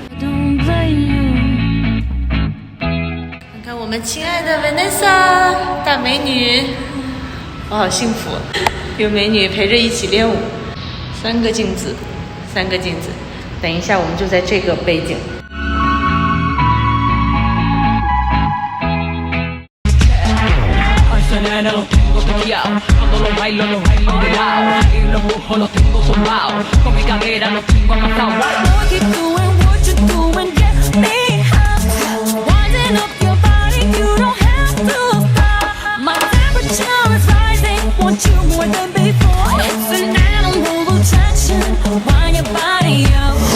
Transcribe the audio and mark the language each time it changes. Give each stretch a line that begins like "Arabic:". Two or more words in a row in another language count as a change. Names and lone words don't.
Chinese: 看看我们亲爱的 Vanessa 大美女，我好幸福，有美女陪着一起练舞。3个镜子，等一下我们就在这个背景。
Spanish: Cuando lo bailo de lado y los ojos los tengo zumbados con mi cadera los tengo amasados.
English: What you doing, get me hot. Winding up your body, you don't have to stop. My temperature is rising, want you more than before. It's an animal attraction, wind your body up.